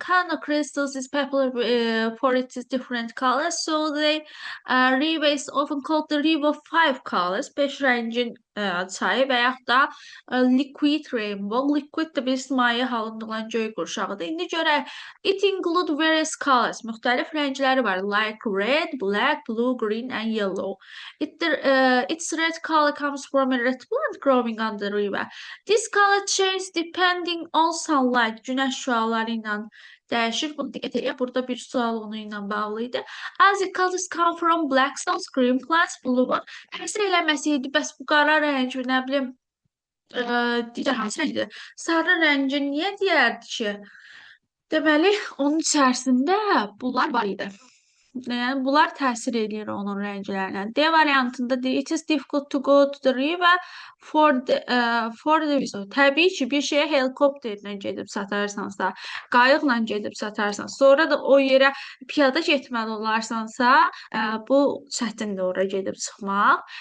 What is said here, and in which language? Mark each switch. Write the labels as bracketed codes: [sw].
[en] Cana crystals is popular for its different colors. So the river is often called the river of five colors. [az] Beş rəngin çayı və yaxud da [en] liquid rainbow. [az] Liquid də bir maye halında olan göy qurşağıdır. İndi görək. [en] It include various colors. [az] Müxtəlif rəngləri var. [en] Like red, black, blue, green and yellow. Its red color comes from a red plant growing on the river. This color changes depending on sunlight. [az] Günəş şüaları ilə dəyişir. Bunu diqqət edək. Burada bir sual onu ilə bağlı idi. [en] As the colors come from black stones, green plants, blue one. [az] Həsr eləməsəydi, bəs bu qara rəng, nə bilim, digər hansı rəngdir? Sarı rəngi niyə deyərdi ki? Deməli, onun içərisində bunlar var idi. Yəni bunlar təsir eləyir onun rənglərinə. D variantında deyir, [en] it is difficult to go to the river for the so, [az] təbii ki, bir şeyə helikopterlə gedib satarsansa, qayıqla gedib satarsan, sonra da o yerə piyada getməli olarsansa, bu çətindir ora gedib çıxmaq.